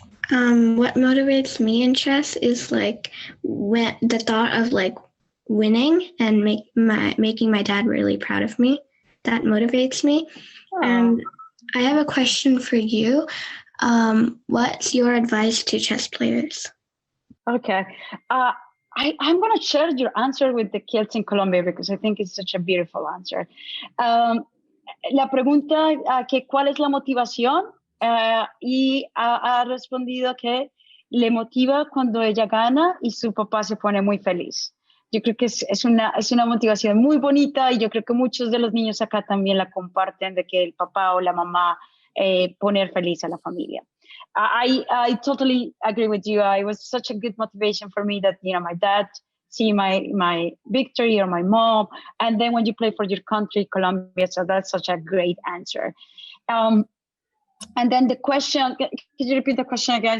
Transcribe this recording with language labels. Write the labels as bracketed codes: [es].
[en] What motivates me in chess is when the thought of winning and making my dad really proud of me. That motivates me. And I have a question for you. What's your advice to chess players? Okay. I'm going to share your answer with the kids in Colombia because I think it's such a beautiful answer. [es] La pregunta que cuál es la motivación y ha respondido que le motiva cuando ella gana y su papá se pone muy feliz. Yo creo que es una motivación muy bonita y yo creo que muchos de los niños acá también la comparten, de que el papá o la mamá poner feliz a la familia. [en] I totally agree with you. It was such a good motivation for me that, my dad see my victory or my mom. And then when you play for your country, Colombia, so that's such a great answer. And then the question, could you repeat the question again?